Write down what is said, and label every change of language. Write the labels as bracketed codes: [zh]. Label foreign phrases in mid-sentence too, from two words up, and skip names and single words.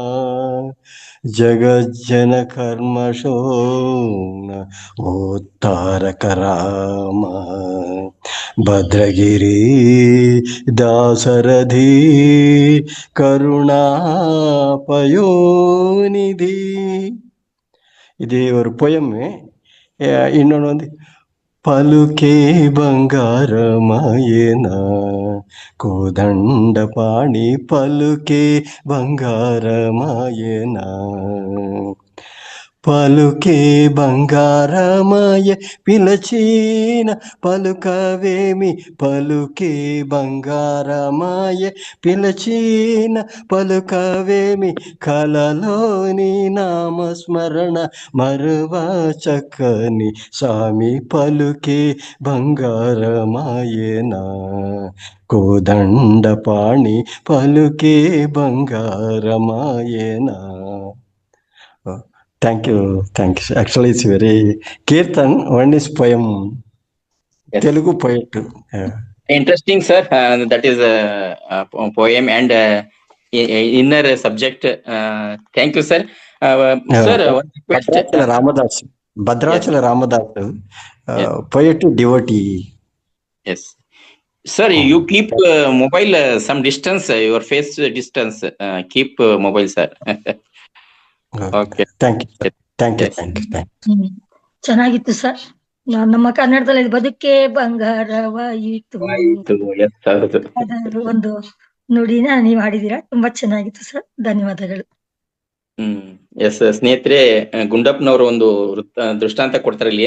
[te] జగజ్జన కర్మశోణ ఓత్తారక రామ భద్రగిరి దాసరధి కరుణాపయోనిధి. [kn] ಇದು ஒரு poem. [te] ಇನ್ನೊಂದು పలుకే బంగారమాయేన కోదండ పాణి పలుకే బంగారమాయేన పలుకే బంగారమాయ పిలచిన పలుకవేమి పలుకే బంగారమాయ పిలచిన పలుకవేమి కలలోని నామస్మరణ మరువా చక్కని స్వామి పలుకే బంగారమాయేనా కోదండ పాణి పలుకే బంగారమాయేనా. [en] Thank you. Actually, it's very Kirtan. One is poem, Telugu poet. Interesting, sir. That is a poem and inner subject. Thank you, sir. Sir, one request. Bhadrachala Ramadas, poet devotee. Yes, sir. You keep mobile some distance. Your face distance. Keep mobile, sir. Okay. Thank you. [kn] ಚೆನ್ನಾಗಿತ್ತು ಸರ್. ನಮ್ಮ ಕನ್ನಡದಲ್ಲಿ ಬದುಕೆ ಬಂಗಾರವಾಯಿತು ಅದರ ಒಂದು ನುಡಿನ ನೀವು ಹಾಡಿದೀರಾ. ತುಂಬಾ ಚೆನ್ನಾಗಿತ್ತು ಸರ್, ಧನ್ಯವಾದಗಳು. ಎಸ್ ಸ್ನೇಹಿತರೆ, ಗುಂಡಪ್ಪನವರು ಒಂದು ದೃಷ್ಟಾಂತ ಕೊಡ್ತಾರೆ ಇಲ್ಲಿ.